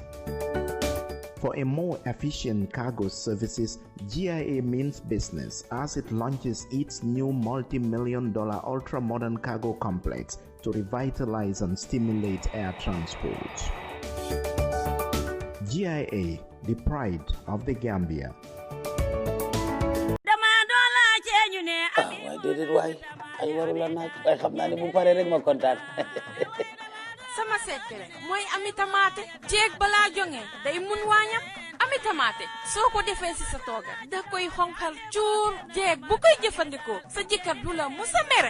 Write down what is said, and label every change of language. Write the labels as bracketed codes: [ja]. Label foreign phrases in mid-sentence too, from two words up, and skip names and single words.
[en] For a more efficient cargo services, GIA means business as it launches its new multi-million-dollar ultra-modern cargo complex to revitalize and stimulate air transport. GIA, the pride of the Gambia. [wo] Déedéet waay ay warul la naaj waaye xam naa ne bu paree rek ma kontaan. Sama secret mooy Ami Tamaate jeeg balaa jonge day mun waañam Ami Tamaate soo ko defee si sa tooga da koy xonkal cuur jeeg bu koy jëfandikoo sa jëkkër du la musa mere.